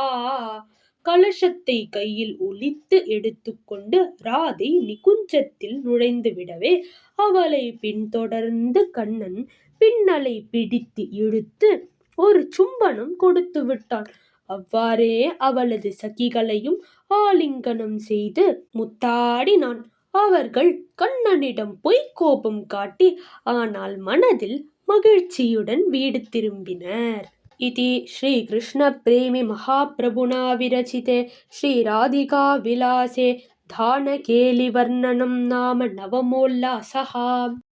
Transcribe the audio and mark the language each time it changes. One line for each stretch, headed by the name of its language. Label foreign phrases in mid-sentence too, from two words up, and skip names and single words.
Tamil: கலசத்தை கையில் ஒலித்து எடுத்துக்கொண்டு ராதை நிகுஞ்சத்தில் நுழைந்து விடவே அவளை பின்தொடர்ந்து கண்ணன் பின்னலை பிடித்து இழுத்து ஒரு சும்பனம் கொடுத்து விட்டான். அவ்வாறே அவளது சகிகளையும் ஆலிங்கனம் செய்து முத்தாடினான். அவர்கள் கண்ணனிடம் பொய்க்கோபம் காட்டி ஆனால் மனதில் மகிழ்ச்சியுடன் வீடு திரும்பினர்.
Sanskrit: इति श्रीकृष्णप्रेमि महाप्रभुना विरचिते श्रीराधिकाविलासे धानकेलिवर्णनं नाम नवमोल्लासः।